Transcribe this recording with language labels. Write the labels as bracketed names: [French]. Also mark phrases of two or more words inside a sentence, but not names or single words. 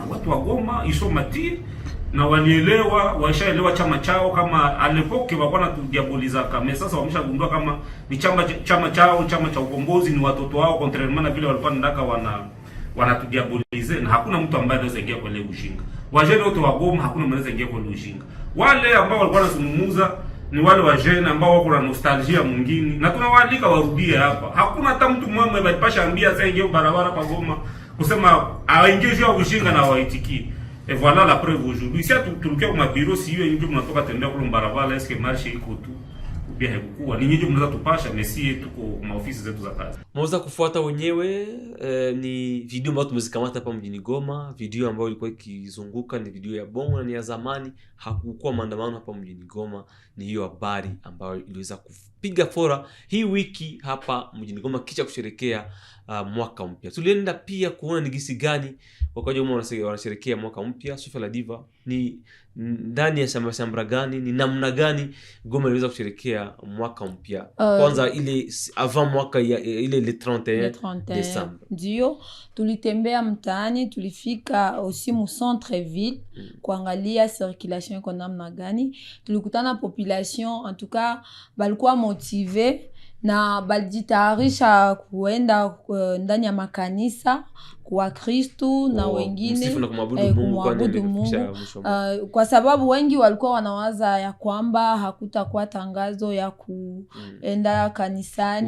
[Swahili] Watu wa Goma isomati na walielewa, washaelewa chama chao kama alepoke walikuwa wanatudiaboliza kama sasa wameshagundua kama ni chama chao, chama cha ukombozi ni watoto wao, contrairement na vile walikuwa ndaka wanatudiabolize, na hakuna mtu ambaye anaweza ingia kwa ile ujinga. Wajene wote wa Goma hakuna mtu anaweza ingia kwa ile ujinga. Wale ambao walikuwa wanazungumza ni wale wajene ambao wako na nostalgia mwingine, na tunawaalika warudie hapa. Hakuna hata mtu mmoja alipasha ambia sasa ingie barabara pa Goma kusema aingie juu ya ujinga na waitikie. [French] Et voilà la preuve aujourd'hui. [Swahili] Si tulikia kwa bureau si hiyo ndio mnatoka tembea kwa barabara, [French] est-ce que [Swahili] marché iko tu ubia haikuwa ni nyinyi mnaweza tupasha, mesi tuko maofisi zetu za kazi. Mweza kufuata wenyewe. Ni video ambayo tumezikamata hapa mjini Goma. Video ambayo ilikuwa ikizunguka ni video ya bongo na ni ya zamani. Hakukuwa maandamano hapa mjini Goma. Ni hiyo habari ambayo iliweza kupiga fora hii wiki hapa mjini Goma kisha kusherekea mwaka mpya. Tulienda pia kuona ni gisi gani wakaja wanasherekea mwaka mpya. Sofia la Diva, ni ndani ya shambra gani, ni namna gani Goma iliweza kusherekea mwaka mpya? Kwanza ile avant mwaka ile le 31 Desemba. Ndio tulitembea mtaani, tulifika aussi mu [French] centre ville [Swahili] kuangalia circulation kwa namna gani. Tulikutana [French] population en tout cas [Swahili] balikuwa motive na balijitayarisha kuenda ndani ya makanisa kwa Kristo na wengine kumwabudu Mungu. Kwa sababu wengi walikuwa wanawaza ya kwamba hakutakuwa tangazo ya kuenda kanisani